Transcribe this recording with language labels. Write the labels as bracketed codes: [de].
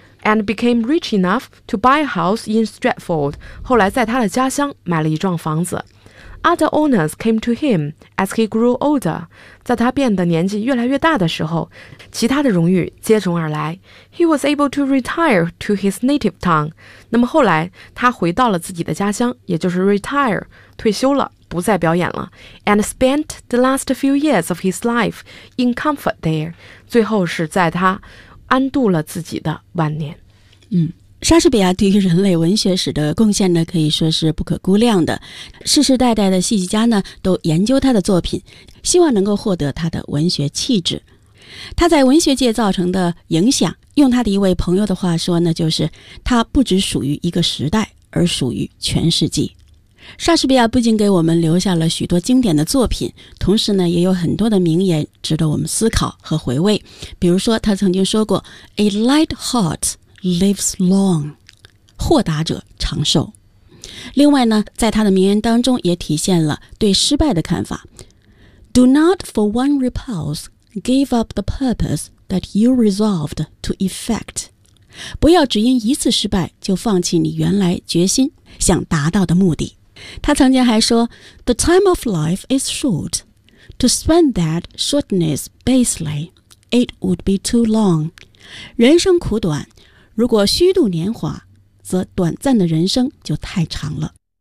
[en] And became rich enough to buy a house in Stratford. [zh] 后来在他的家乡买了一幢房子。 [en] Other owners came to him as he grew older. [zh] 在他变得年纪越来越大的时候，其他的荣誉接踵而来。 [en] He was able to retire to his native town. [zh] 那么后来他回到了自己的家乡，也就是 retire, 退休了，不再表演了。 [en] And spent the last few years of his life in comfort there. [zh] 最后是在他安度了自己的晚年。莎士比亚对于人类文学史的贡献呢，可以说是不可估量的。世世代代的戏剧家呢，都研究他的作品，希望能够获得他的文学气质。他在文学界造成的影响，用他的一位朋友的话说呢，就是他不只属于一个时代，而属于全世纪。莎士比亚不仅给我们留下了许多经典的作品，同时呢，也有很多的名言值得我们思考和回味。比如说，他曾经说过 ： [en] “A light heart。” lives long, [zh] 豁达者长寿。另外呢，在他的名言当中也体现了对失败的看法。 [en] Do not for one repulse give up the purpose that you resolved to effect. [zh] 不要只因一次失败就放弃你原来决心想达到的目的。他曾经还说 [en] The time of life is short. To spend that shortness basely, it would be too long. [zh] 人生苦短，如果虚度年华，则短暂的人生就太长了。